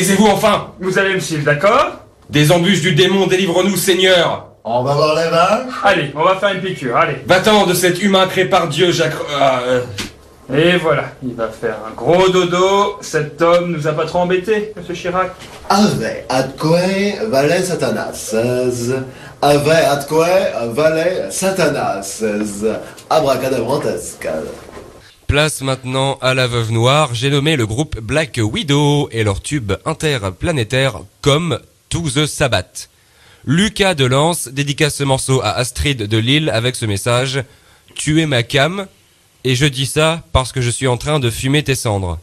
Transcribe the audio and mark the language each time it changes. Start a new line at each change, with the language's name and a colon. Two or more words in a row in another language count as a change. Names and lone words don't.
French: Taisez-vous enfin. Vous allez me suivre, d'accord? Des embûches du démon, délivre-nous, Seigneur. On va voir les vaches? Allez, on va faire une piqûre, allez. Va-t'en de cet humain créé par Dieu, Jacques... Et voilà, il va faire un gros dodo. Cet homme nous a pas trop embêtés, monsieur Chirac.
Latin: Ave atque vale satanas. Ave atque vale satanas.
French: Abracadabrantesque. Place maintenant à la Veuve Noire, j'ai nommé le groupe Black Widow et leur tube interplanétaire comme To the Sabbath. Lucas Delance dédicace ce morceau à Astrid de Lille avec ce message « Tu es ma cam ». Et je dis ça parce que je suis en train de fumer tes cendres.